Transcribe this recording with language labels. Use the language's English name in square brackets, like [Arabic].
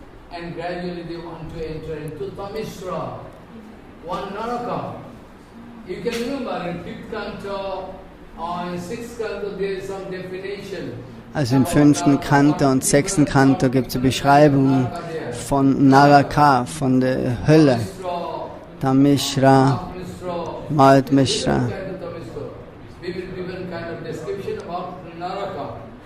[English] And gradually they want to enter into Tamishra, one Naraka. You can remember in 5th canto or in 6th canto there is some definition. [German] Also im 5. Kanto und 6. Kanto gibt es eine Beschreibung von Naraka, von der Hölle. Tamishra, Malt Mishra. [English] We will give a kind of description about Naraka.